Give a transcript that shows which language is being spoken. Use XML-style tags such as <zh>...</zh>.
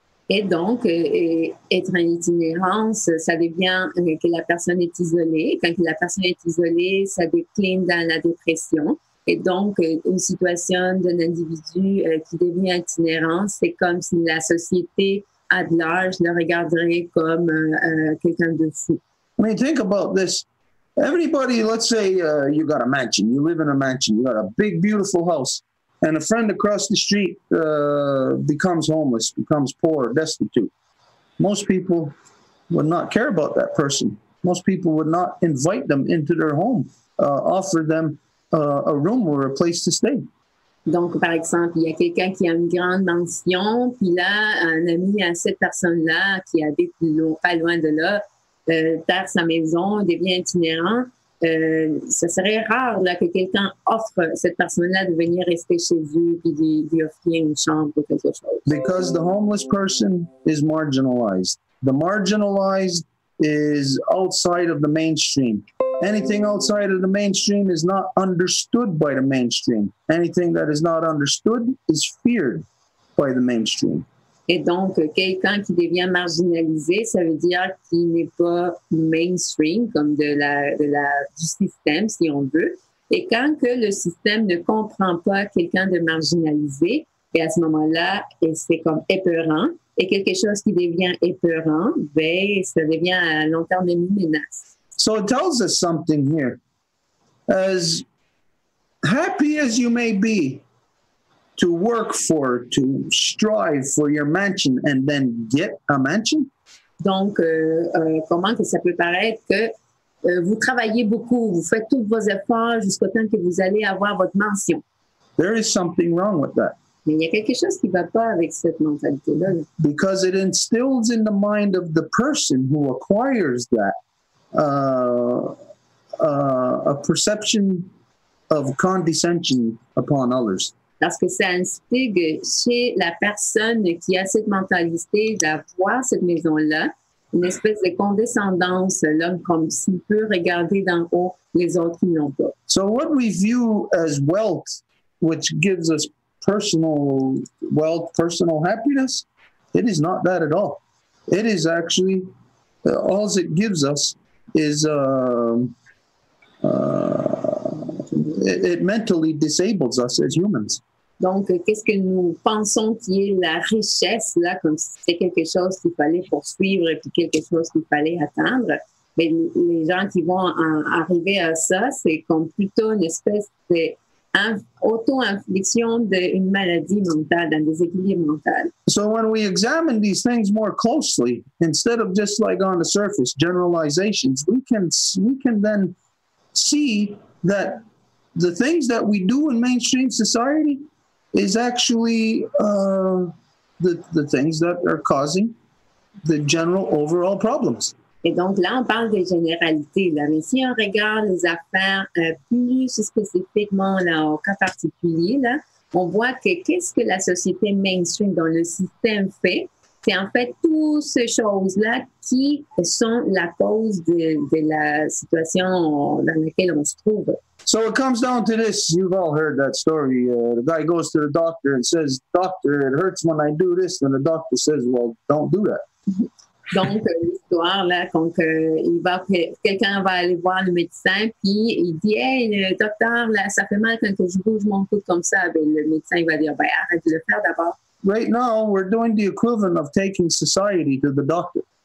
<fr>Et donc, être en itinérance, ça devient que la personne est isolée. Quand la personne est isolée, ça décline dans la dépression. Et donc, une situation d'un individu qui devient itinérant, c'est comme si la société à large le regarderait comme quelqu'un de fou.</fr> <en>I mean, think about this. Everybody, let's say you got a mansion. You live in a mansion. You got a big, beautiful house. And a friend across the street becomes homeless, becomes poor, destitute. Most people would not care about that person. Most people would not invite them into their home, offer them a room or a place to stay.</en> <fr>Donc, par exemple, il y a quelqu'un qui a une grande mansion, puis là, un ami à cette personne-là qui habite pas loin de là, perd sa maison, devient itinérant. Ce serait rare là, que quelqu'un offre cette personne-là de venir rester chez eux et lui offrir une chambre ou quelque chose.</fr> <en>Because the homeless person is marginalized. The marginalized is outside of the mainstream. Anything outside of the mainstream is not understood by the mainstream. Anything that is not understood is feared by the mainstream.</en> <fr>Et donc, quelqu'un qui devient marginalisé, ça veut dire qu'il n'est pas mainstream, comme du système, si on veut. Et quand que le système ne comprend pas quelqu'un de marginalisé, et à ce moment-là, c'est comme épeurant. Et quelque chose qui devient épeurant, ben, ça devient à long terme une menace.</fr> <en>So it tells us something here. As happy as you may be, to work for, to strive for your mansion and then get a mansion?</en> <fr>Donc, comment que ça peut paraître que vous travaillez beaucoup, vous faites tous vos efforts jusqu'au temps que vous allez avoir votre mansion.</fr> <en>There is something wrong with that.</en> <fr>Mais il y a quelque chose qui ne va pas avec cette mentalité-là.</fr> <en>Because it instills in the mind of the person who acquires that a perception of condescension upon others.</en> <fr>Parce que ça instigue chez la personne qui a cette mentalité d'avoir cette maison-là, une espèce de condescendance, là, comme s'il peut regarder d'en haut les autres qui n'ont pas.</fr> <en>So what we view as wealth, which gives us personal wealth, personal happiness, it is not that at all. It is actually, all it gives us is, it mentally disables us as humans.</en> <fr>Donc, qu'est-ce que nous pensons qui est la richesse, là, comme si c'était quelque chose qu'il fallait poursuivre et puis quelque chose qu'il fallait atteindre? Mais les gens qui vont arriver à ça, c'est comme plutôt une espèce de auto-infliction d'une maladie mentale, d'un déséquilibre mental.</fr> <en>So when we examine these things more closely, instead of just like on the surface generalizations, we can then see that the things that we do in mainstream society is actually the things that are causing the general overall problems.</en> <fr>Et donc là, on parle des généralités. Là. Mais si on regarde les affaires plus spécifiquement là, au cas particulier, là, on voit que qu'est-ce que la société mainstream dans le système fait, c'est en fait toutes ces choses-là qui sont la cause de la situation dans laquelle on se trouve.</fr> <en>So it comes down to this. You've all heard that story. The guy goes to the doctor and says, "Doctor, it hurts when I do this." And the doctor says, "Well, don't do that."</en> <fr>Donc, l'histoire, là, quand quelqu'un va aller voir le médecin, puis il dit, hey, le docteur, là, ça fait mal quand je bouge mon coude comme ça. Ben, le médecin, il va dire, ben, arrête de le faire d'abord.</fr> <en>Right now, we're doing the equivalent of taking society to the doctor.</en>